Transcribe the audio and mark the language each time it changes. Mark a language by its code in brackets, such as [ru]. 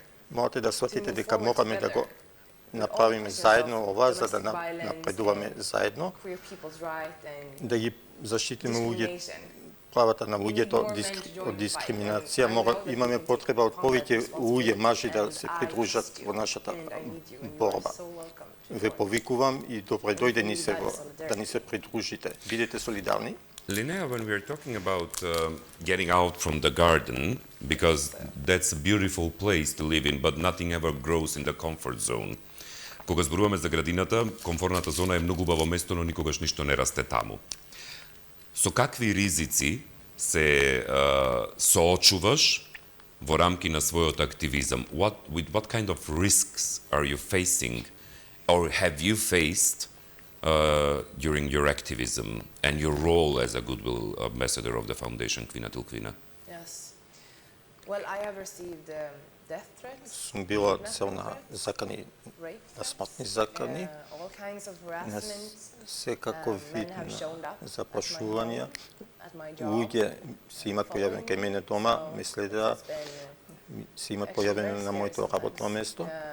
[mk] Морате да сватите дека мораме да го направиме заедно ова, за да напредуваме заедно, да ги заштитиме луѓето, правата на луѓето од дискриминација. Имаме потреба од повеќе луѓе, мажи да се придружат во нашата борба. Ве повикувам и добре дојдени се да ни се придружите. Бидете солидарни. [en] Linnea, when we are talking about getting out from the garden, because that's a beautiful place to live in, but nothing ever grows in the comfort zone. [mk] Кога зборуваме за градината, комфортната зона е многу убаво место, но никогаш ништо не расте таму. Со какви ризици се соочуваш во рамки на својот активизам? [en] With what kind of risks are you facing or have you faced during your activism and your role as a goodwill ambassador of the foundation Kvina till Kvina? Yes. Well, I have received death threats. [mk] Сум била цел на закани, на смртни закани, на секаков вид на запрашувања. Луѓе се имат појавени кај мене дома, ме следеа, се имат појавени на моето работно место.